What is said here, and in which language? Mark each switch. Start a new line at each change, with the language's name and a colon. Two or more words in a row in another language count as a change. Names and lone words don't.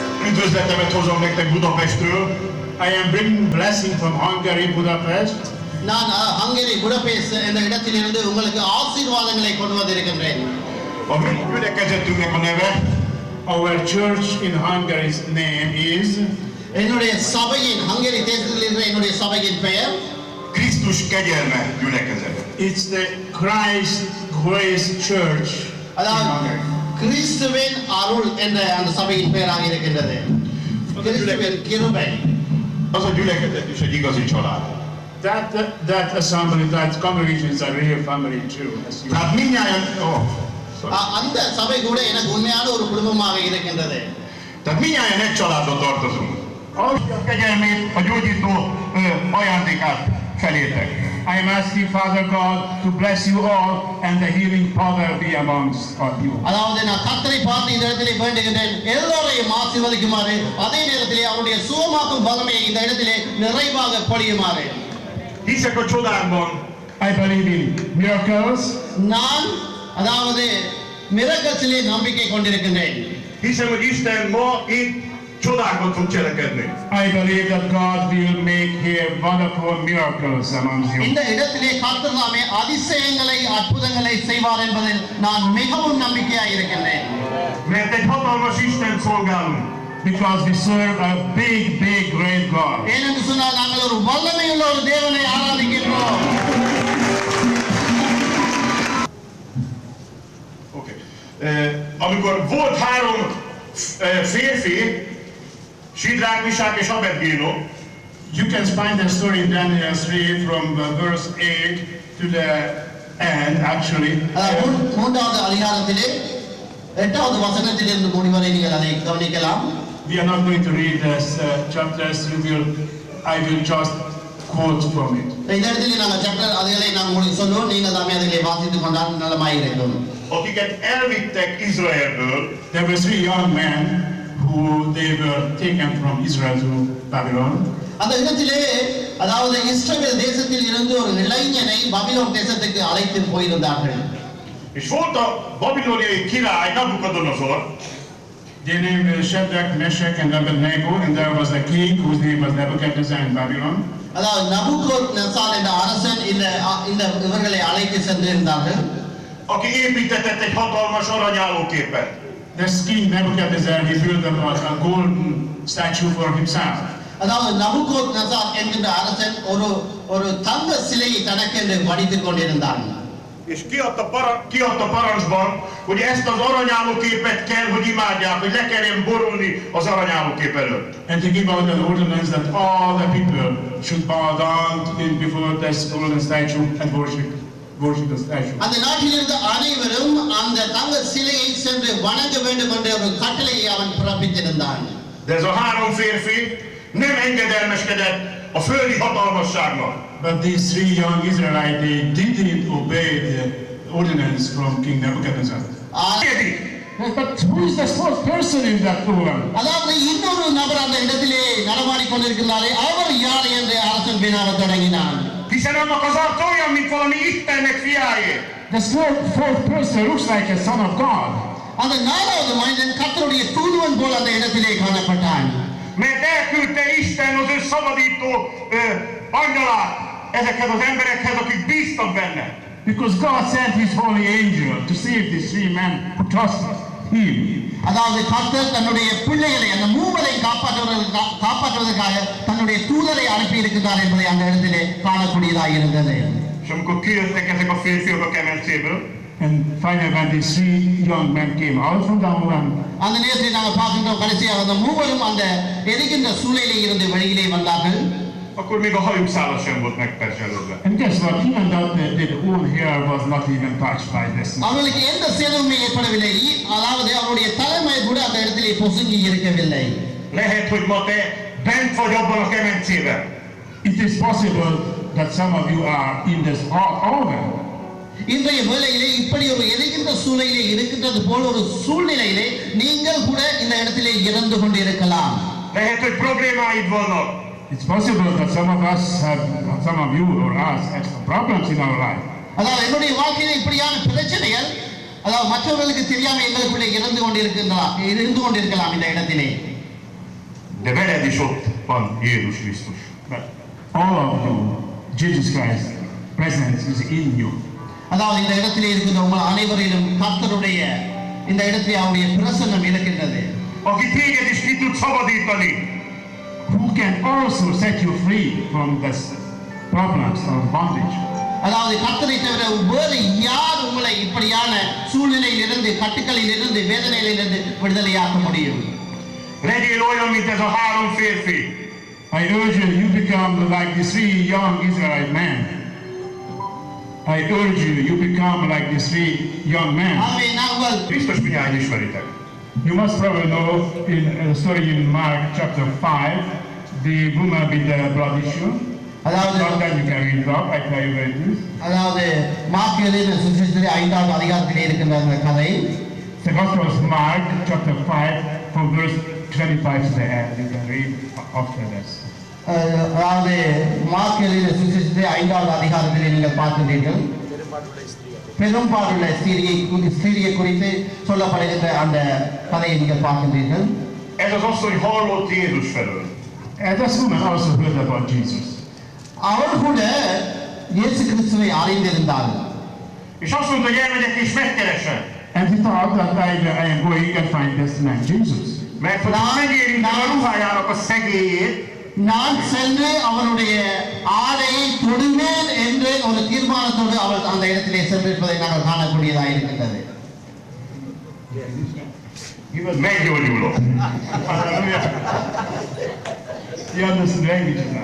Hungarian: üdvözletemet hozom nektek Budapestről.
English: I am bringing blessing from Hungary, Budapest.
Tamil: நான் ஹங்கேரி புடபெஸ்ட் என்ற இடத்திலிருந்து உங்களுக்கு ஆசீர்வாதங்களை கொண்டு வந்திருக்கின்றேன்.
Hungarian: A mi gyülekezetünknek a neve,
English: our church in Hungary's name is
Tamil: என்னுடைய சபையின் ஹங்கேரி தேசத்தில் இருக்கிற என்னுடைய சபையின் பெயர்
Hungarian: Krisztus kegyelme gyülekezet.
English: It's the Christ Grace Church.
Tamil: அதாவது கிறிஸ்துவின் அருள் என்ற அந்த சபையின் பெயராக இருக்கின்றது. கிறிஸ்துவின் கிருபை.
Hungarian: Az a gyülekezet is egy igazi család.
English: That assembly, that congregation is a real family too.
Hungarian: Tehát mindnyájan,
Tamil: அந்த சபை கூட எனக்கு உண்மையான ஒரு குடும்பமாக இருக்கின்றது.
Hungarian: Tehát mindnyájan egy családba tartozunk. A kegyelmét, a gyógyító ajándékát felétek.
English: I am asking Father God to bless you all and the healing power be amongst you.
Tamil: அதாவது நான் கர்த்தரை பார்த்து இந்த இடத்திலே வேண்டுகின்றேன் எல்லாரையும் ஆசீர்வதிக்குமாறு அதே நேரத்திலே அவருடைய சுகமாக்கும் வல்லமையை இந்த இடத்திலே நிறைவாக பொழியுமாறு.
Hungarian: Hiszek a csodákban.
English: I believe in miracles.
Tamil: நான் அதாவது மிரக்கல்ஸிலே நம்பிக்கை கொண்டிருக்கின்றேன்.
Hungarian: Hiszem, hogy Isten ma itt csodákat fog cselekedni.
English: I believe that God will make here wonderful miracles among you.
Tamil: இந்த இடத்திலே கர்த்தர் தாமே அதிசயங்களை அற்புதங்களை செய்வார் என்பதில் நான் மிகவும் நம்பிக்கையாக இருக்கின்றேன்.
Hungarian: Mert egy hatalmas Isten szolgálunk.
English: Because we serve a big, great God.
Tamil: ஏனென்று சொன்னால் நாங்கள் ஒரு வல்லமையுள்ள ஒரு தேவனை ஆராதிக்கின்றோம்.
English: Okay.
Hungarian: Amikor volt három férfi, Sidrák, Misák és Abednego,
English: you can find the story in Daniel 3 from verse 8 to the end actually.
Tamil: மூன்றாவது அதிகாரத்திலே 8வது வசனத்திலிருந்து முடிவரை நீங்கள் அதை கவனிக்கலாம்.
English: We are not going to read this chapters. I will just quote from it.
Tamil: இந்த இடத்திலே நாங்கள் சாப்டர் அதுகளை நான் உங்களுக்கு சொல்லுவோம் நீங்கள் தாமே அதிலே வாசித்துக் கொண்டால் நலமாக இருக்கும்.
Hungarian: Akiket elvittek Izraelből,
English: there were 3 young men who they were taken from Israel to Babylon.
Tamil: அந்த இடத்திலே அதாவது இஸ்ரவேல் தேசத்தில் இருந்து ஒரு இளைஞனை பாபிலோன் தேசத்துக்கு அழைத்து போயிருந்தார்கள்.
Hungarian: És volt a babiloniai király Nabukadonozor.
English: Their name was Shadrach, Meshach and Abednego, and there was a king whose name was Nebuchadnezzar in Babylon.
Tamil: அதாவது நபுகத்நேசர் என்ற அரசன் இந்த இவர்களை அழைத்து சென்றிருந்தார்கள்.
Hungarian: Aki építetett egy hatalmas aranyállóképet.
English: This king Nebuchadnezzar, he built a golden statue for himself.
Tamil: அதாவது நபுகத்நேசர் என்கின்ற அரசன் ஒரு தங்க சிலையை தனக்கென்று வடித்துக் கொண்டிருந்தான்.
Hungarian: És kiadta parancsban, hogy ezt az aranyállóképet kell, hogy imádják, hogy le kelljen borulni az aranyállókép előtt.
English: And he gave out an ordinance that all the people should bow down before this golden statue and worship the statue.
Tamil: அந்த நாட்டில் இருந்த அனைவரும் அந்த தங்க சிலையை சென்று வணங்க வேண்டும் என்ற ஒரு கட்டளையை அவன் பிறப்பித்திருந்தான்.
Hungarian: De ez a három férfi nem engedelmeskedett a földi hatalmasságnak.
English: But these 3 young Israelites, they didn't obey the ordinance from King Nebuchadnezzar. But who is the fourth person in that program?
Tamil: அதாவது இன்னொரு நபர் அந்த இடத்திலே நடமாடிக்கொண்டிருக்கிறாரே அவர் யார் என்று அரசன் வினாவத் தொடங்கினான்.
Hungarian: Hiszen annak az arca olyan, mint valami Istennek fiáé.
English: The fourth person looks like a son of God.
Tamil: அந்த 4வது மனிதன் கர்த்தருடைய தூதுவன் போல அந்த இடத்திலே காணப்பட்டான்.
Hungarian: Mert elküldte Isten az ő szabadító angyalát ezekhez az emberekhez, akik bíztak benne.
English: Because God sent his holy angel to save these 3 men who trusted him.
Tamil: அதாவது கர்த்தர் தன்னுடைய பிள்ளைகளை அந்த மூவரை காப்பாற்றுவதற்காக தன்னுடைய தூதரை அனுப்பி இருக்கிறார் என்பதை அந்த இடத்திலே காணக்கூடியதாக இருந்தது.
Hungarian: És amikor kijöttek ezek a férfiak a kemencéből,
English: and finally when these 3 young men came out from the home,
Tamil: அந்த நேரத்தில் நாங்கள் பார்க்கின்றோம் கடைசியாக அந்த மூவரும் அந்த எரிகின்ற சூளையிலே இருந்து வெளியிலே வந்தார்கள்.
Hungarian: akkor még a hajuk szála sem volt megperzselődve.
English: And guess what? Even though their own hair was not even touched by this.
Tamil: அவங்களுக்கு எந்த சேதமுமே ஏற்படவில்லை. அதாவது அவருடைய தலைமை கூட அந்த இடத்திலே பொசுங்கி இருக்கவில்லை.
Hungarian: Lehet, hogy ma te bent vagy abban a kemencében.
English: It is possible that some of you are in this oven.
Tamil: இன்றைய வேளையிலே இப்படி ஒரு எரிகின்ற சூழ்நிலையிலே இருக்கின்றது போல ஒரு சூழ்நிலையிலே நீங்கள் கூட இந்த இடத்திலே இறந்து கொண்டிருக்கலாம்.
Hungarian: Lehet, hogy problémáid vannak.
English: It's possible that some of you or us have some problems in our life.
Tamil: அதாவது என்னுடைய வாழ்க்கையில இப்படியான பிரச்சனைகள் அதாவது மற்றவர்களுக்கு தெரியாம எங்களுக்குள்ளே இருந்து கொண்டிருக்கலாம் இந்த இடத்திலே.
Hungarian: de veled is ott van Jézus Krisztus.
English: But all of you, Jesus Christ's presence is in you.
Tamil: அதாவது இந்த இடத்திலே இருக்கிற உங்கள் அனைவரிலும் கர்த்தருடைய இந்த இடத்திலே அவருடைய பிரசன்னம் இருக்கின்றது.
Hungarian: Aki téged is ki tud szabadítani.
English: Who can also set you free from this problems or bondage.
Tamil: அதாவது கர்த்தரை தவிர வேறு யார் உங்களை இப்படியான சூழ்நிலையில் இருந்து கட்டுக்களில் இருந்து வேதனையில் இருந்து விடுதலையாக்க முடியும்?
Hungarian: Legyél olyan, mint ez a 3 férfi.
English: I urge you, you become like the 3 young Israelite men. I urge you, you become like the 3 young men.
Tamil: ஆகவே நாங்கள்
Hungarian: Biztos mindjárt ismeritek.
English: You must probably know in a story in Mark chapter 5, the woman with the blood issue.
Tamil: அதாவது
English: Sometimes you can read it up, I tell you where it is.
Tamil: அதாவது மார்க் எழுதின சுவிசேஷத்திலே 5வது அதிகாரத்திலே இருக்கின்ற அந்த கதை.
English: The Gospel of Mark chapter 5 from verse 25 to the end. You can read after this.
Tamil: அதாவது மார்க் எழுதின சுவிசேஷத்திலே 5வது அதிகாரத்திலே நீங்கள் பார்க்கின்றீர்கள். பெரும்பாலுள்ள ஸ்திரியை குறித்து சொல்லப்படுகின்ற அந்த கதையை நீங்கள் பார்க்கின்றீர்கள்.
Hungarian: Ez az asszony hallott Jézus felől.
English: And this woman also heard about Jesus.
Tamil: அவள் கூட இயேசு கிறிஸ்துவை அறிந்திருந்தாள்.
Hungarian: És azt mondta, hogy elmegyek és megkeresem.
English: And he thought that I am going and find this man Jesus.
Hungarian: Mert hogy megérintem a ruhájának a szegélyét,
Tamil: நான் சென்று அவருடைய ஆடையை தொடுவேன் என்று ஒரு தீர்மானத்தோடு அவள் அந்த இடத்திலே சென்றிருப்பதை நாங்கள் காணக்கூடியதாக இருக்கின்றது.
Hungarian: meggyógyulok.
English: Hallelujah. You understand language now.